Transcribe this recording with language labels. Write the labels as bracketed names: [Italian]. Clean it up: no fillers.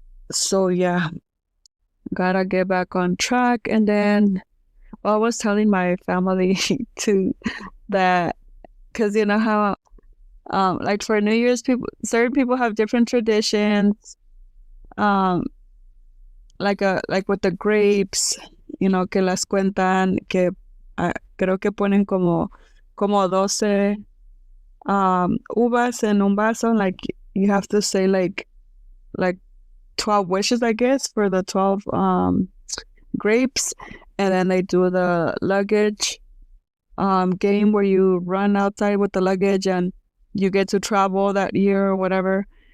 [English] So yeah, gotta get back on track. And then I was telling my family too that, because you know how like for New Year's, certain people have different traditions. Um, like with the grapes, [Spanish] que las cuentan, que creo que ponen como 12 uvas en un vaso. [English] Like you have to say like 12 wishes, I guess, for the 12 grapes. And then they do the luggage game where you run outside with the luggage and you get to travel that year or whatever.